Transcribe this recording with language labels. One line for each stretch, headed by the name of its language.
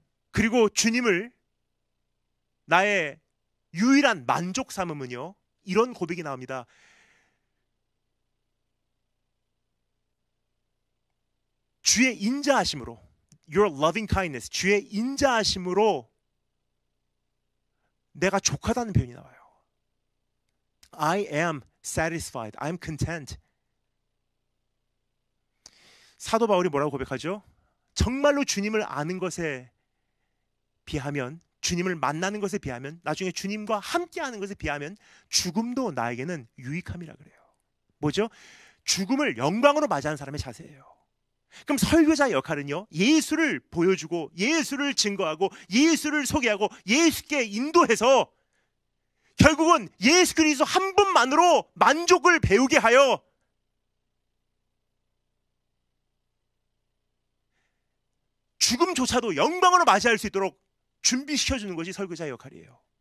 Korean: 그리고 주님을 나의 유일한 만족 삼으면요, 이런 고백이 나옵니다. 주의 인자하심으로,
English: your loving kindness,
Korean: 주의 인자하심으로 내가 족하다는 표현이 나와요.
English: I am satisfied, I'm content.
Korean: 사도 바울이 뭐라고 고백하죠? 정말로 주님을 아는 것에 비하면, 주님을 만나는 것에 비하면, 나중에 주님과 함께하는 것에 비하면 죽음도 나에게는 유익함이라 그래요. 뭐죠? 죽음을 영광으로 맞이하는 사람의 자세예요. 그럼 설교자의 역할은요, 예수를 보여주고 예수를 증거하고 예수를 소개하고 예수께 인도해서 결국은 예수 그리스도 한 분만으로 만족을 배우게 하여 죽음조차도 영광으로 맞이할 수 있도록 준비시켜주는 것이 설교자의 역할이에요.